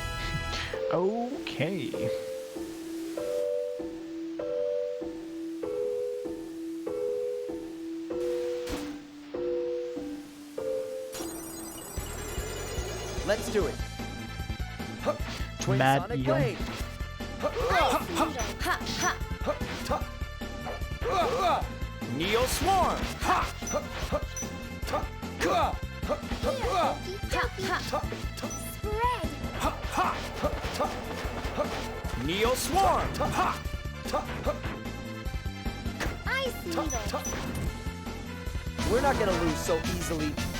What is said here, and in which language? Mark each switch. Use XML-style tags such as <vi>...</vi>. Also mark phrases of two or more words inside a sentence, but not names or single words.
<en>Okay. Let's do it. Twin Mad Sonic Eel. Blade. Ha ha! Neo Swarm. Spread. Neo Swarm. Ice needle. We're not gonna lose so easily.</en>